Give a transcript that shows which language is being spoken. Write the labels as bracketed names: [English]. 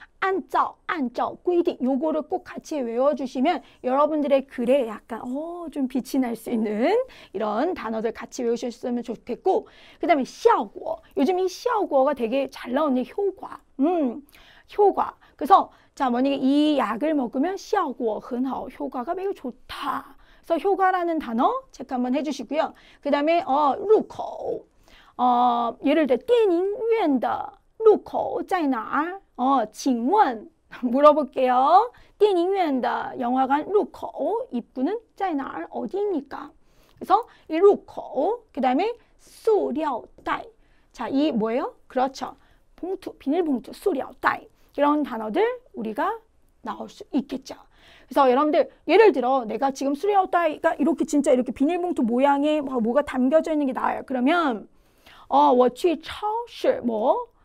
[Chinese] 按照规定 [Korean] 요거를 꼭 같이 외워주시면 여러분들의 글에 약간 좀 빛이 날 수 있는 이런 단어들 같이 외우셨으면 좋겠고 그 다음에 效果 요즘 이 效果가 되게 잘 나오는 효과 효과 그래서 자 만약에 이 약을 먹으면 [Chinese] 效果很好 [Korean] 효과가 매우 좋다. 그래서 효과라는 단어 체크 한번 해주시고요. 그 다음에 入口 예를 들어 [Chinese] 电影院的入口在哪儿? 请问 [Korean] 물어볼게요. [Chinese] 电影院的 [Korean] 영화관 入口 입구는 [Chinese] 在哪儿? [Korean] 어디입니까? 그래서 이 入口 그 다음에 塑料袋 자, 이 뭐예요? 그렇죠. 봉투, 비닐봉투, 塑料袋 이런 단어들 우리가 나올 수 있겠죠. 그래서 여러분들 예를 들어 내가 지금 塑料袋가 이렇게 진짜 이렇게 비닐봉투 모양의 뭐가 담겨져 있는 게 나와요. 그러면 [Chinese] 我去超市 [Korean] 뭐